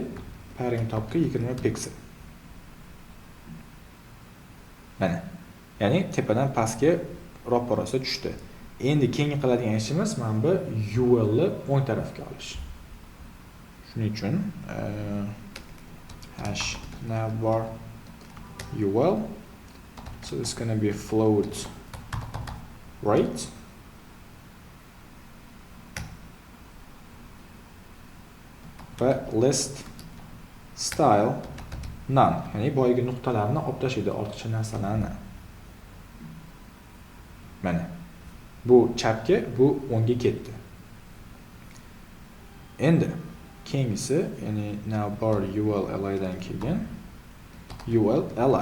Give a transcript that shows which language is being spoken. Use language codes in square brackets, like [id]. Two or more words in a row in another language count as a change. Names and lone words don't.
[uz] Padding topga 20 piksel. Mana. Ya'ni tepadan pastga ro'parasi tushdi. Endi keyingi qiladigan ishimiz mana bu UL ni o'ng tarafga olish. Shuning uchun [en] hash navbar UL, so it's going to be float right, va list style none, [uz] ya'ni boyagi nuqtalarni olib tashlaydi, ortiqcha narsalarni. Mana bu chapga, bu o'ngga ketdi. Endi keyingisi, ya'ni [en] navbar UL li [uz] dan keyin [en] UL li.